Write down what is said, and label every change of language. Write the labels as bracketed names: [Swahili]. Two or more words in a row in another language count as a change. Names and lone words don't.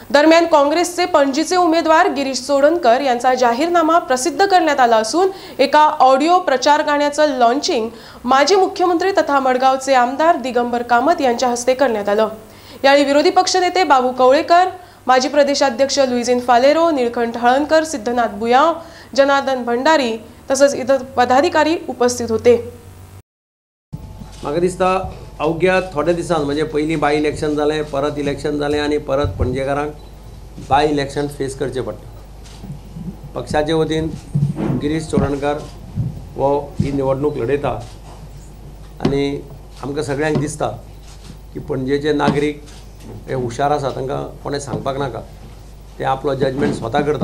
[Marathi] दरम्यान काँग्रेसचे पणजीचे उमेदवार गिरीश चोडणकर यांचा जाहीरनामा प्रसिद्ध करण्यात आला असून एका ऑडिओ प्रचार गाण्याचं लॉन्चिंग माजी मुख्यमंत्री तथा मडगावचे आमदार दिगंबर कामत यांच्या हस्ते करण्यात आलं। यावेळी विरोधी पक्षनेते बाबू कवळेकर, माजी प्रदेशाध्यक्ष लुईजिन फालेरो, निळकंठ हळणकर, सिद्धनाथ बुयाव, जनार्दन भंडारी तसंच इतर पदाधिकारी उपस्थित होते। [Konkani] म्हाका दिसता अवघ्या थोड्या दिसान म्हणजे पयलीं [English] by election [Konkani] जालें, परत इलेक्शन जालें आनी परत पणजेकारांक [English] by election face [Konkani] करचें पडटा। पक्षाचे वतीन गिरीश चोडणकर वो ही निवडणूक लडयता आनी आमकां सगळ्यांक दिसता की पणजेचे नागरीक हे हुशार आसा, तांकां कोणें सांगपाक नाका, ते आपलो जजमेंट स्वता करता।